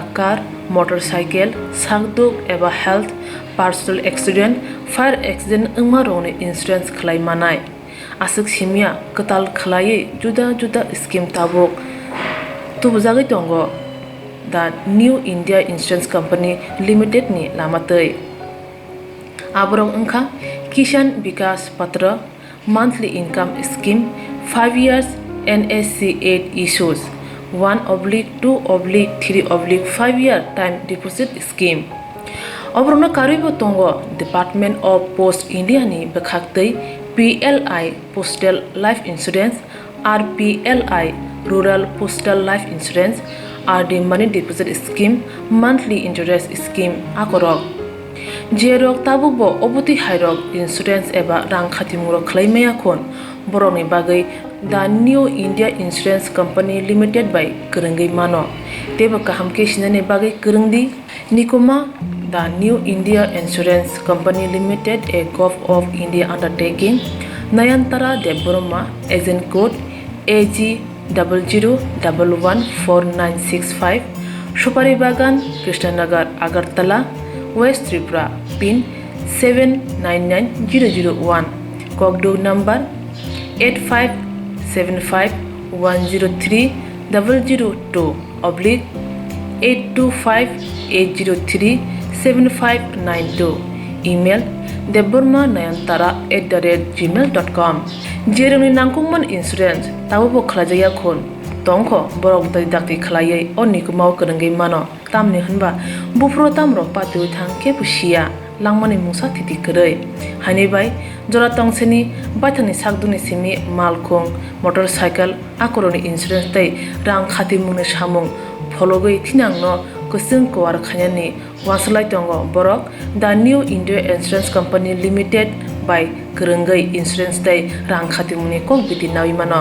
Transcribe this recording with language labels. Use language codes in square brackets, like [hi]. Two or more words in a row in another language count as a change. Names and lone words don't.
[en] car motorcycle [trp] सागदुक एबा [en] health personal accident fire accident [trp] अंगमा रोने इंसुरेंस खलाय मानाय आसक सिमिया कताल खलायै जुदा जुदा स्कीम ताबुक तुबजागै दंगो दा न्यू इंडिया इंसुरेंस कंपनी लिमिटेड नि लामातै आबरं अंखा किसान विकास पत्र [en] monthly income scheme 5 years NSC 8 issues 1/2/3/5 year time deposit scheme [trp] अब्रनो कारिबो तंगो [en] Department of Post India [trp] नि बखाक्तै [en] PLI postal life insurance RPLI rural postal life insurance RD money deposit scheme monthly interest scheme [trp] आकरक जेरक ताबुकबो अबुति हायरक [en] इंश्योरेंस [trp] एबा रां खातिमुरक खलायमाया खन बरनि बागै दा न्यू इंडिया इंश्योरेंस कंपनी लिमिटेड बाय गोरोंगै मानो तेबो गाहामके सिनायनि बागै गोरोंदि निकोमा दा न्यू इंडिया इंश्योरेंस कंपनी लिमिटेड [en] a Govt of India undertaking [trp] नयनतारा देवबर्मा [en] agent code [trp] AG00114965 सुपारी बागान कृष्णनगर अगरतला वेस्ट त्रिपुरा पिन 799001 कॉकडो नंबर 8575102825-825-803-7592 ईमेल deborma9antara@gmail.com जेरनि नांगौमोन इंसुरेंस ताबो खलाजाया खन तंखो बरक दाक्ति खलायै अनिको माव गोरोंगै मानो तामनि होनबा बुफ्रो तामरो पातु थां के बुसिया लांमानि मुसा थिति करै हानिबाय जरा तंसेनि बाथानि सागदुनि सिमि मालखुं मोटरसाइकेल आकरनि इंसुरेंस तै रां खाति मुंनि सामुं फलगै थिनांनो कुसुं कवार खायानि वासलाय दंगो बरक दा न्यू इंडिया इंसुरेंस कंपनी लिमिटेड बाय गोरोंगै इंसुरेंस तै रां खाति मुंनि कक बिदि नावि मानो